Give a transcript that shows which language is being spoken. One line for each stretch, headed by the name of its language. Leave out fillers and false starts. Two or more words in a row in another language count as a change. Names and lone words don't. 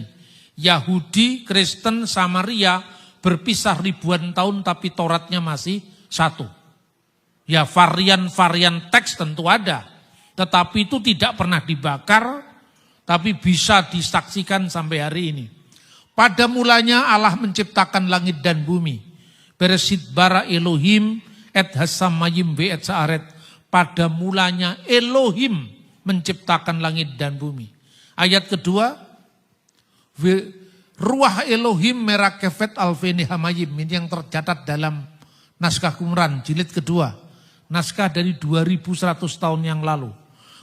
Indonesian: Yahudi, Kristen, Samaria berpisah ribuan tahun tapi Tauratnya masih satu. Ya varian-varian teks tentu ada. Tetapi itu tidak pernah dibakar tapi bisa disaksikan sampai hari ini. Pada mulanya Allah menciptakan langit dan bumi.
Hebrew: בראשית ברא אלהים את השמים ואת הארץ.
Indonesian: Pada mulanya Elohim menciptakan langit dan bumi. Ayat kedua,
Hebrew: רוח אלהים מרחפת על פני המים.
Indonesian: Ini yang tercatat dalam naskah Qumran jilid kedua. Naskah dari 2100 tahun yang lalu.